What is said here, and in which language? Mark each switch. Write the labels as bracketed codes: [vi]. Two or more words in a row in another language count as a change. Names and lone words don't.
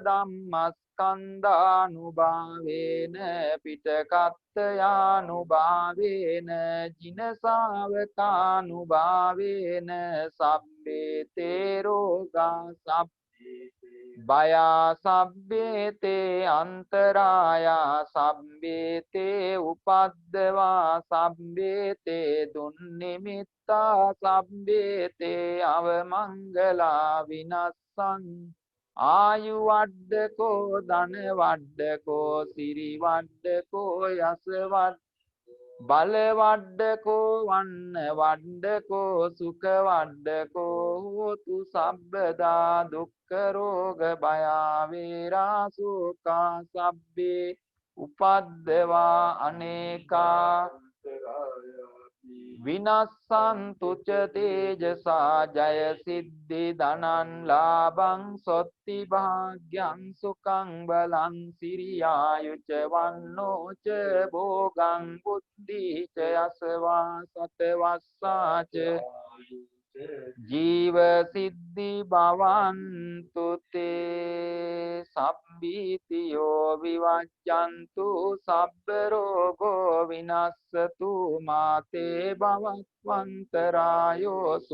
[pi] ධම්මස්කන්ධානුභාවේන පිටකත්තයානුභාවේන ජිනසාවකානුභාවේන සබ්බේ තේ රෝගා භයා සබ්බේ තේ අන්තරායා සබ්බේ තේ උපද්දවා සබ්බේ තේ දුන්නිමිත්තා සබ්බේ තේ අවමංගලා විනස්සං ආයු වඩ්ඩකෝ ධන වඩ්ඩකෝ සිරි වඩ්ඩකෝ යස බල වඩ්ඩකෝ වන්න වඩ්ඩකෝ සුඛ වඩ්ඩකෝ හෝතු සබ්බදා දුක්ඛ රෝග භයා වේරා සෝකා සබ්බේ උපද්දවා අනේකා විනස්සන්තු ච තේජසා ජය සිද්ධි ධනං ලාභං සොත්ති භාග්‍යං සුඛං බලං සිරියායුච වන්නෝ ච භෝගං බුද්ධි ච යසවා සතවස්සාච ජීව සිද්ධි භවන්තු තේ සබ්බීතියෝ විවජ්ජන්තු සබ්බ රෝගෝ විනස්සතු මාතේ භවත්වන්තරායෝ